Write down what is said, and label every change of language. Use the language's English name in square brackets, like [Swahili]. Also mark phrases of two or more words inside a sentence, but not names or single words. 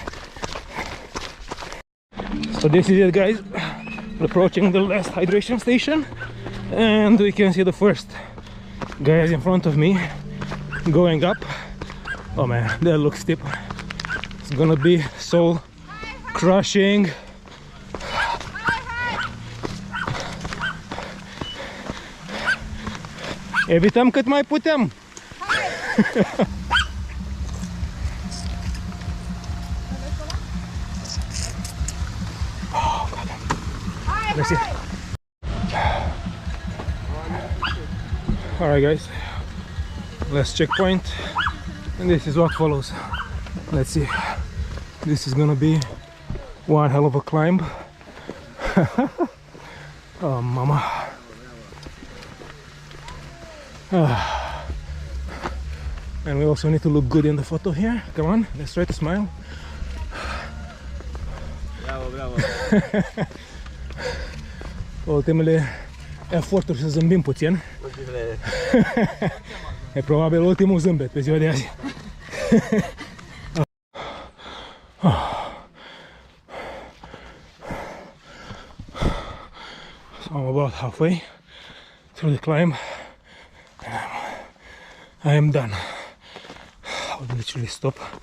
[English] So this is it, guys. We're approaching the last hydration station and we can see the first guys in front of me going up. Oh man, that looks steep. It's gonna be soul crushing. [Romanian] Evităm cât mai putem. [English] Let's see. Alright guys, last checkpoint and this is what follows. Let's see. This is gonna be one hell of a climb. Oh mama. And we also need to look good in the photo here. Come on, let's try to smile. [Romanian] Bravo, bravo. Ultimele eforturi să zâmbim puțin. E probabil ultimul zâmbet pe ziua de azi. [English] So I'm about halfway through the climb and I am done. I would literally stop.